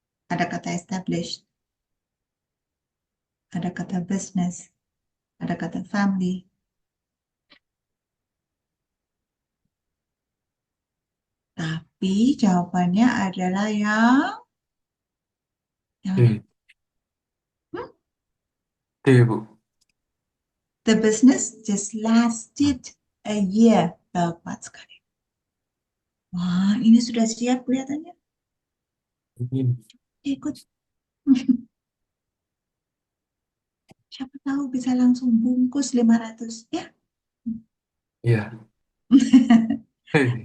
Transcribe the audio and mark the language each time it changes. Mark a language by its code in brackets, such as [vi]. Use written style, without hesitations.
[id] Ada kata established, ada kata business, ada kata family. Tapi jawabannya adalah yang mana? D. Hmm? D, Bu. [en] The business just lasted a year. [id] Tepat sekali. Wah, ini sudah siap kelihatannya. Hmm, Ikut. Siapa tahu bisa langsung bungkus 500 ya. Iya. Hei.